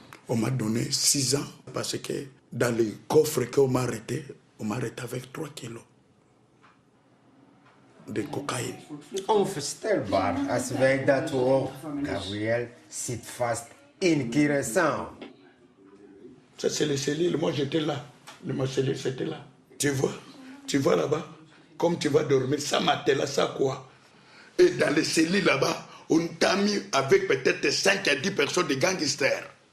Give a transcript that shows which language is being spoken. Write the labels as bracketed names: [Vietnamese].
[French] On m'a donné 6 ans parce que dans les coffres qu'on m'a arrêté avec 3 kilos de cocaïne. [Dutch] Onvoorstelbaar als wij dat horen. Gabriel zit vast in Curaçao. [French] Ça c'est les cellules, moi j'étais là. Ma cellule c'était là. Tu vois là-bas, comme tu vas dormir, ça matelas, ça quoi. Et dans les cellules là-bas, on t'a mis avec peut-être 5 à 10 personnes de gangsters.